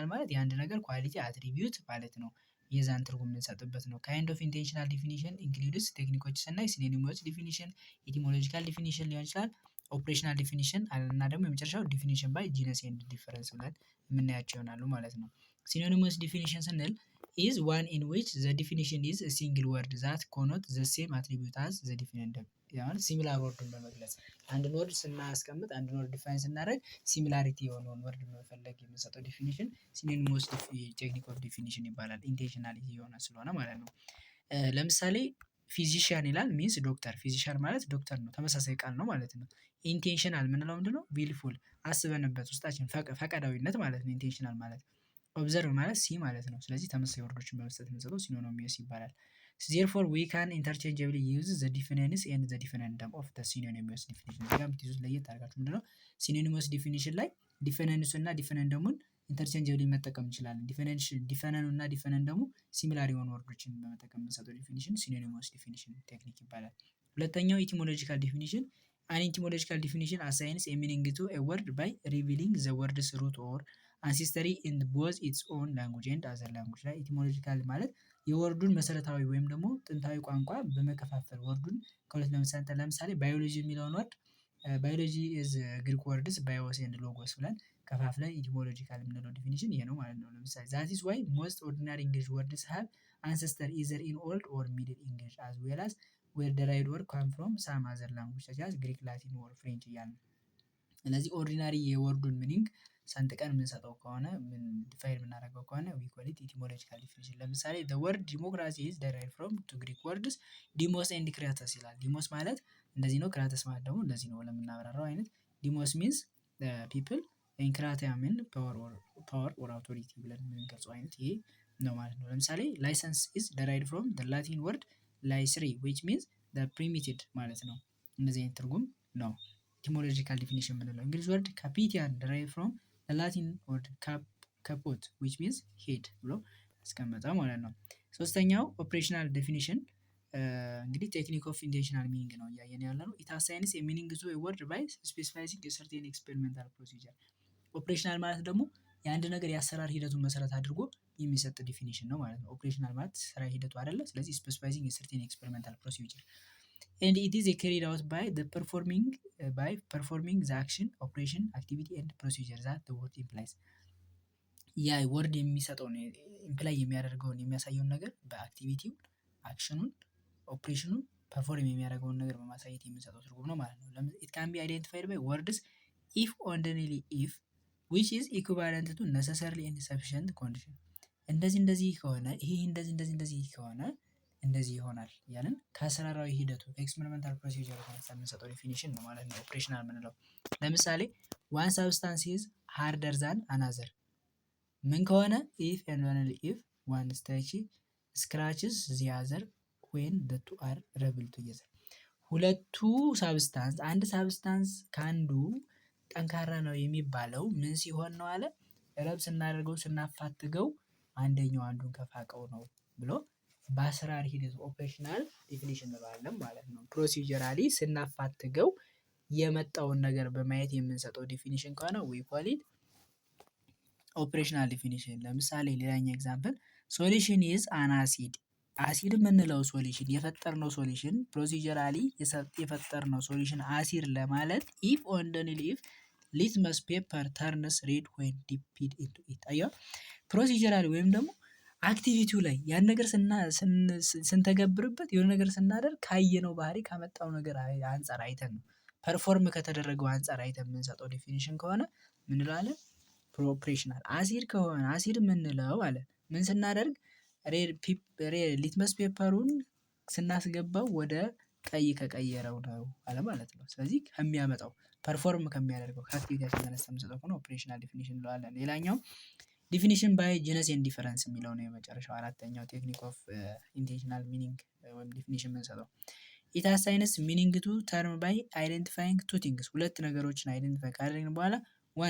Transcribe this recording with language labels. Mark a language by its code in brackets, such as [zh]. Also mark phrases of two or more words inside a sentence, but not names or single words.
[am] ማለት የአንድ ነገር [en] quality attribute [am] ማለት ነው። የዛን ትርጉም የምንሰጥበት ነው። [en] kind of intentional definition includes [am] ቴክኒኮች ስናይ ሲኖኒሞች ዲፊኒሽን፣ [en] etymological definition [am] ሊሆን ይችላል፣ [en] operational definition [am] እና ደግሞ የመጨረሻው [en] definition by genus and difference [am] ብለን የምናያቸው ይሆናሉ ማለት ነው። [en] synonymous definition [am] ስንል [en] is one in which the definition is a single word that connotes the same attribute as the defined [am] ማለት ሲሚላር ወርድን በመግለጽ አንድን ወርድ ስናስቀምጥ አንድን ወርድ ዲፋይን ስናደርግ ሲሚላሪቲ የሆነውን ወርድ በመፈለግ የምንሰጠው ዲፊኒሽን [en] synonymous technique of definition [am] ይባላል። ኢንቴንሽናሊቲ የሆነ ስለሆነ ማለት ነው። ለምሳሌ ፊዚሽያን ይላል [en] means doctor። [am] ፊዚሽያን ማለት ዶክተር ነው፣ ተመሳሳይ ቃል ነው ማለት ነው። ኢንቴንሽናል ምንለው ምንድነው? ዊልፉል አስበንበት ውስጣችን ፈቃዳዊነት ማለት ነው ኢንቴንሽናል ማለት። ኦብዘርቭ ማለት ሲ ማለት ነው። ስለዚህ ተመሳሳይ ወርዶችን በመስጠት የምንሰጠው ሲኖኒመስ ይባላል። [en] therefore we can interchangeably use the definitions and the definition of the synonymous definition። [am] እዚህ ጋር የምትይዙት ለየት አድርጋችሁ ምንድነው [en] synonymous definition [am] ላይ ዲፈነንሱ እና ዲፈነንደሙን ኢንተርቼንጀብሊ መጠቀም እንችላለን። ዲፈነኑ እና ዲፈነንደሙ ሲሚላር የሆኑ ወርዶችን በመጠቀም የምንሰጠው ዲፊኒሽን [en] synonymous definition technique [am] ይባላል። ሁለተኛው [en] etymological definition an etymological definition assigns a meaning to a word by revealing the word's root or ancestry in both its own language and other language [am] ላይ ኢቲሞሎጂካል ማለት የወርዱን መሰረታዊ ወይም ደግሞ ጥንታዊ ቋንቋ በመከፋፈል ወርዱን ከሁለት ለምሳሌ ባዮሎጂ የሚለውን ወርድ [en] biology is Greek words bios and logos [am] ብለን ከፋፍለን ኢቲሞሎጂካል የምንለው ዲፊኒሽን ይሄ ነው ማለት ነው። ለምሳሌ [en] that is why most ordinary English words have ancestor either in old or middle English as well as where derived or come from some other language such as Greek, Latin or French [am] እያልን ስለዚህ ኦርዲናሪ የወርዱን ሚኒንግ ሰንጥቀን የምንሰጠው ከሆነ ምን ዲፋይን የምናደርገው ከሆነ [en] we call it etymological definition። [am] ለምሳሌ [en] the word democracy is derived from two Greek words demos and kratos [am] ይላል። ዲሞስ ማለት እንደዚህ ነው፣ ክራተስ ማለት ደግሞ እንደዚህ ነው ለምናብራራው አይነት ዲሞስ [en] means the people and kratia mean power or authority [am] ብለን የምንገልጸው አይነት ይሄ ነው ማለት ነው። ለምሳሌ [en] license is derived from the Latin word licere which means the permitted [am] ማለት ነው። እንደዚህ አይነት ትርጉም ነው [en] etymological definition [am] የምንለው። እንግሊዝ ወርድ ካፒቲያን [en] derived from the Latin word caput which means head [am] ብሎ አስቀመጠ ማለት ነው። ሶስተኛው [en] operational definition [am] እንግዲህ [en] technique of intentional meaning [am] ነው እያየን ያለ ነው። [en] it assigns a meaning to a word by specifying a certain experimental procedure። [am] ኦፕሬሽናል ማለት ደግሞ የአንድ ነገር የአሰራር ሂደቱን መሰረት አድርጎ የሚሰጥ ዲፊኒሽን ነው ማለት ነው። ኦፕሬሽናል ማለት ስራ ሂደቱ አይደለ። ስለዚህ [en] specifying a certain experimental procedure and it is carried out by performing the action, operation, activity and procedure that the word implies። [am] ያ ወርድ የሚሰጠውን ኢምፕላይ የሚያደርገውን የሚያሳየውን ነገር በአክቲቪቲው አክሽኑን ኦፕሬሽኑን ፐርፎርም የሚያደርገውን ነገር በማሳየት የምንሰጠው ትርጉም ነው ማለት ነው። [en] it can be identified by words if only if which is equivalent to necessarily and sufficient condition። [am] እንደዚህ ከሆነ ይሄ እንደዚህ ከሆነ እንደዚህ ይሆናል ያለን ከአሰራራዊ ሂደቱ [en] experimental procedure [am] ጋር የምንሰጠው ዲፊኒሽን ነው ማለት ነው ኦፕሬሽናል የምንለው። ለምሳሌ [en] one substance is harder than another [am] ምን ከሆነ [en] if and only if one scratches the other when the two are rubbed together። [am] ሁለቱ ሳብስታንስ አንድ ሳብስታንስ ከአንዱ ጠንካራ ነው የሚባለው ምን ሲሆን ነው አለ ረብ ስናደርገው ስናፋትገው አንደኛው አንዱን ከፋቀው ነው ብሎ በአሰራር ሂደት [en] operational definition [am] እንለዋለን ማለት ነው። ፕሮሲጀራሊ ስናፋትገው የመጣውን ነገር በማየት የምንሰጠው ዲፊኒሽን ከሆነ [en] we call it operational definition። [am] ለምሳሌ ሌላኛው [en] example solution is an acid [am] አሲድ የምንለው ሶሉሽን የፈጠርነው ሶሉሽን ፕሮሲጀራሊ የፈጠርነው ሶሉሽን አሲድ ለማለት [en] if only if litmus paper turns red when dipped into it። [am] አየው ፕሮሲጀራሊ ወይም ደግሞ አክቲቪቲው ላይ ያን ነገር ስንተገብርበት የሆነ ነገር ስናደርግ ካየነው ባህሪ ካመጣው ነገር አንፃር አይተን ነው ፐርፎርም ከተደረገው አንፃር አይተን የምንሰጠው ዲፊኒሽን ከሆነ ምን እንላለን? ኦፕሬሽናል። አሲድ ከሆነ አሲድ የምንለው አለ ምን ስናደርግ ሊትመስ ፔፐሩን ስናስገባው ወደ ቀይ ከቀየረው ነው አለ ማለት ነው። ስለዚህ ከሚያመጣው ፐርፎርም ከሚያደርገው ከአክቲቪቲያችን ተነስተን የምንሰጠው ከሆነ [en] operational definition [am] እንለዋለን። ሌላኛው [en] definition by genus and difference [am] የሚለው ነው የመጨረሻው አራተኛው [en] technique of intentional meaning [am] ወይም ዲፊኒሽን የምንሰጠው። [en] it assigns meaning to term by identifying two things [am] ሁለት ነገሮችን አይደንቲፋይ ካደረግን በኋላ ዋን